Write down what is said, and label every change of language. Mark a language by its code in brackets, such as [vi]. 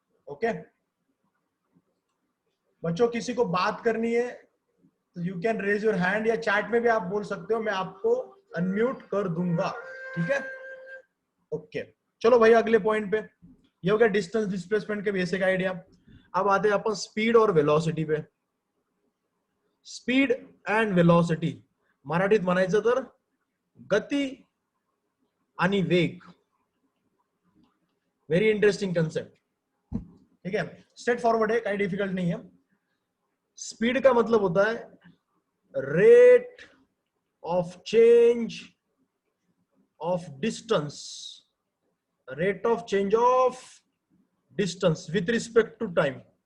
[hi] Okay बच्चों, किसी को बात करनी है तो [en] you can raise your hand, [hi] या चैट में भी आप बोल सकते हो, मैं आपको अनम्यूट कर दूंगा। ठीक है, ओके चलो भाई अगले पॉइंट पे। ये हो गया डिस्टेंस डिस्प्लेसमेंट के बेसिक आइडिया। अब आते हैं अपन स्पीड और वेलोसिटी पे। [mr] स्पीड एंड वेलोसिटी मराठीत म्हणायचं तर गती आणि वेग। [hi] Very interesting concept. ठीक है, स्ट्रेट फॉरवर्ड है, कोई डिफिकल्ट नहीं है। स्पीड का मतलब होता है rate of change of distance, rate of change of distance with respect to time.